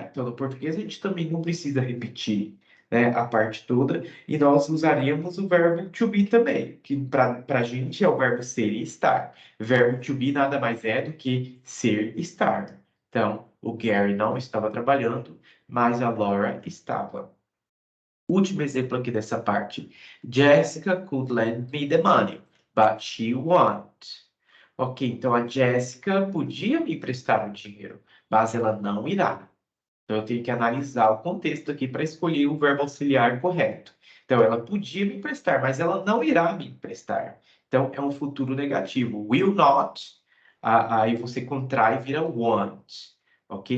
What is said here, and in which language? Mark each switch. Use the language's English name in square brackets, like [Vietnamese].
[Portuguese] Então, no português, a gente também não precisa repetir, né, a parte toda, e nós usaríamos o verbo to be também, que para a gente é o verbo ser e estar. Verbo to be nada mais é do que ser e estar. Então, o Gary não estava trabalhando, mas a Laura estava. Último exemplo aqui dessa parte. [English] Jessica could lend me the money, but she won't. [Portuguese] Ok, então a Jessica podia me emprestar o dinheiro, mas ela não irá. Então, eu tenho que analisar o contexto aqui para escolher o verbo auxiliar correto. Então, ela podia me emprestar, mas ela não irá me emprestar. Então, é um futuro negativo. [English] Will not, [Portuguese] aí você contrai e vira won't. Ok?